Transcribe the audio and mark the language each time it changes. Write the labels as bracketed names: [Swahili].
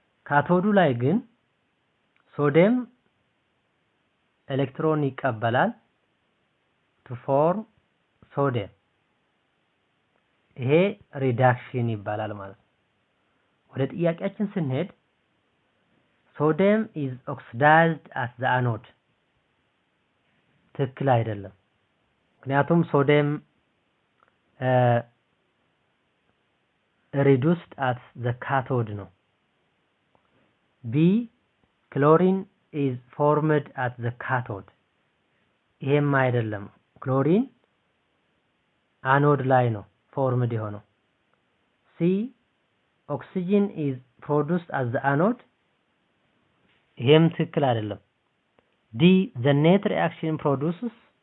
[Amharic] ካቶዱ ላይ ግን ሶዲየም ኤሌክትሮን ይቀበላል [English] to form sodium. [Amharic] ይሄ ሪዳክሽን ይባላል ማለት ነው። ወደ ጥያቄያችን ስንሄድ [English] sodium is oxidized at the anode. [Amharic] ትክክል አይደለም። ምክንያቱም ሶዲየም [English] reduced at the cathode [Amharic] ነው። [English] B chlorine is formed at the cathode. [Amharic] ይሄም አይደለም። ክሎሪን አኖድ ላይ ነው ፎርምድ የሆነው። [English] C oxygen is produced at the anode. [Amharic] ይሄም ትክክል አይደለም። [English] D the net reaction produces.